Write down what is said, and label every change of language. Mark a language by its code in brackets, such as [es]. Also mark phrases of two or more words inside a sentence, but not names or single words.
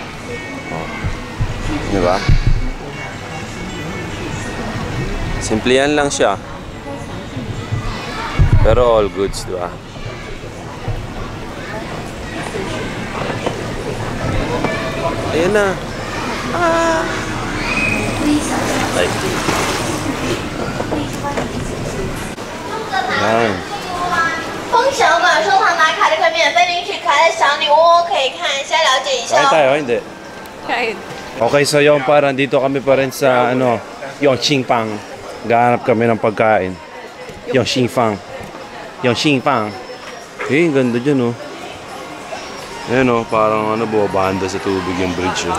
[tl] Di ba? Simple yan lang siya. Pero [en] all goods, [tl] di ba? Ayan na. [en] Like this. [tl] Ayan. [zh] 风小馆收藏打卡这个免费领取可爱的小礼物，可以看一下了解一下 [tl] Kain [zh] 哦。 [tl] tayo, hindi. Kahit. Okay, so yung parang dito kami pa rin sa yung Xingfang. Gahanap kami ng pagkain. Yung Xingfang. Yung Xingfang. Eh, ganda dyan oh. Ayan oh, parang bumabanda sa tubig yung bridge oh.